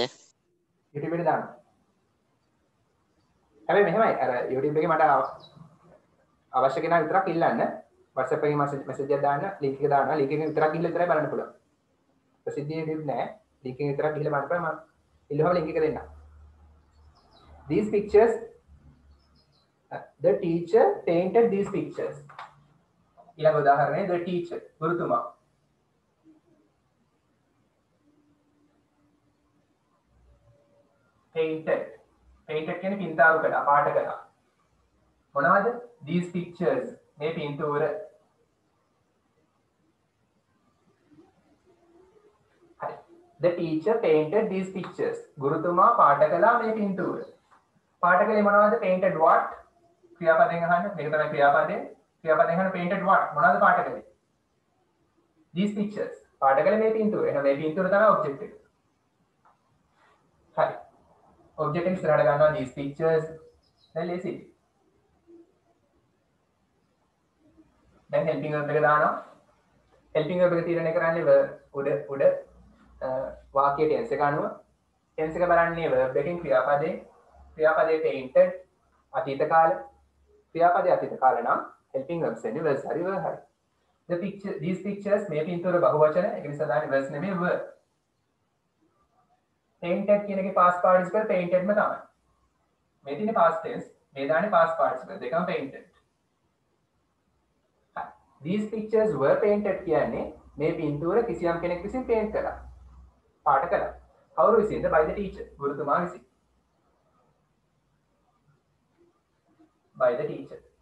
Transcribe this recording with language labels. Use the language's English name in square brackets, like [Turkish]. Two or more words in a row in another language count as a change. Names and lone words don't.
[Sinhala] YouTube එකට දාන්න. හැබැයි මෙහෙමයි අර YouTube එකේ මට අවශ්‍ය කෙනා විතරක් ඉල්ලන්න. WhatsApp එකේ message එකක් දාන්න link එක දාන්න link එකෙන් විතරක් ගිහලා විතරයි බලන්න පුළුවන්. ප්‍රසිද්ධියේ දෙන්නේ නැහැ. link එකෙන් විතරක් ගිහලා බලන්න පුළුවන්. මම ඉල්ලුවම link එක දෙන්නම්. [English] These pictures the teacher painted these pictures. [Sinhala] ඊළඟ උදාහරණය [English] the teacher [Sinhala] ගුරුතුමා painted කියන්නේ පින්තාරු කළා පාට කළා. මොනවද? [English] These pictures [Sinhala] මේ පින්තූර. හරි. [English] The teacher painted these pictures. [Sinhala] ගුරුතුමා පාට කළා මේ පින්තූර. පාට කළේ මොනවද? [English] painted what? [Sinhala] ක්‍රියාපදයෙන් අහන්න. මේක තමයි ක්‍රියාපදය. ක්‍රියාපදයෙන් අහන්න [English] painted what? [Sinhala] මොනවද පාට කළේ? [English] These pictures. [Sinhala] පාට කළේ මේ පින්තූර. එහෙනම් මේ පින්තූර තමයි object එක. හරි. object එක ඉස්සරහට ගන්නවා [English] these pictures. [Sinhala] දැන් ලේසි. දැන් [English] helping verb [Sinhala] එක දානවා. [English] helping verb [Sinhala] එක තීරණය කරන්නේ උඩ වාක්‍යයේ tense එක අනුව. tense එක බලන්නේ verb එකකින් ක්‍රියාපදයේ painted අතීත කාල. ක්‍රියාපදයේ අතීත කාල නම් [English] helping verbs [Sinhala] එන්නේ was හරි were හරි. [English] these pictures [Sinhala] මේ පින්තූර බහුවචන. ඒක නිසා දාන්නේ was නෙමෙයි were. painted කියන එකේ [English] past participle painted [Sinhala] ම තමයි. මේ තියෙන්නේ [English] past tense, [Sinhala] මේ දාන්නේ [English] past participle [Sinhala] දෙකම painted. [English] These pictures were painted [Sinhala] කියන්නේ මේ පින්තූර කිසියම් කෙනෙක් විසින් paint කළා. පාට කළා. කවුරු විසින්ද? [English] by the teacher. [Sinhala] ගුරුතුමා විසින්. [English] by the teacher.